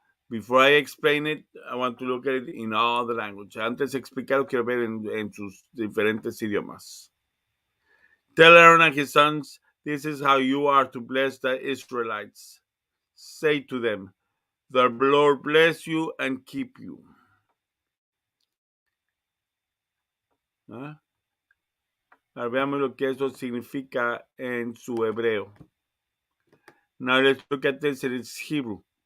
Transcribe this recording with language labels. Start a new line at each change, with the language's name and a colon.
English: Before I explain it, I want to look at it in all the languages.
Spanish: Antes de explicarlo, quiero ver en sus diferentes idiomas.
English: Tell Aaron and his sons, this is how you are to bless the Israelites. Say to them, the Lord bless you and keep you. ¿Ah?
Spanish: Ahora veamos lo que eso significa en su hebreo.
English: Now let's look at this in its Hebrew.